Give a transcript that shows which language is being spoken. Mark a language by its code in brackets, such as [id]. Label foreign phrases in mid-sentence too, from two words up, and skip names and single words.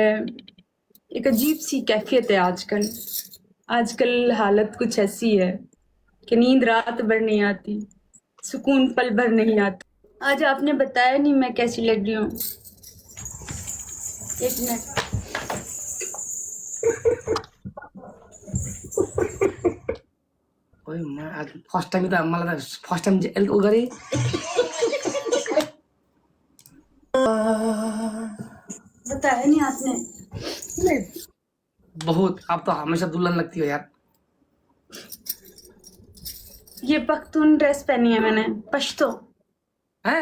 [hi] एक अजीब सी कैफियत है आजकल। आजकल हालत कुछ ऐसी है कि नींद रात भर नहीं आती, सुकून पल भर नहीं आता। आज आपने बताया नहीं मैं कैसी लग रही हूँ। एक मिनट। [ne] ओए म आज [en] first time [ne] त मलाई त [en] first time [ne] चाहिँ उ गरे। [hi] बताया नहीं आपने। नहीं, बहुत आप तो हमेशा दुल्हन लगती हो यार। ये पख्तून ड्रेस पहनी है मैंने, पश्तो। हैं?